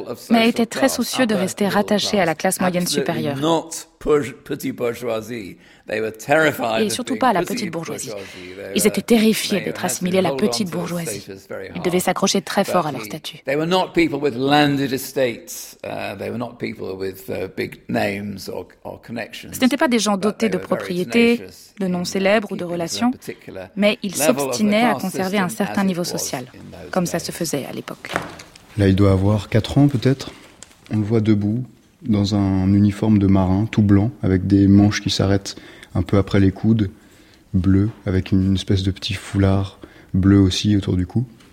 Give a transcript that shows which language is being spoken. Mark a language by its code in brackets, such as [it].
[fr] Mais était très soucieux de rester rattaché à la classe moyenne supérieure. Et surtout pas à la petite bourgeoisie. Ils étaient terrifiés d'être assimilés à la petite bourgeoisie. Ils devaient s'accrocher très fort à leur statut. [en] They were not people with landed estates. They were not people with big names or connections. [fr] Ce n'étaient pas des gens dotés de propriétés, de noms célèbres ou de relations, mais ils s'obstinaient à conserver un certain niveau social, comme ça se faisait à l'époque. Là, il doit avoir 4 ans, peut-être. On le voit debout, dans un uniforme de marin, tout blanc, avec des manches qui s'arrêtent un peu après les coudes, bleu, avec une espèce de petit foulard bleu aussi autour du cou.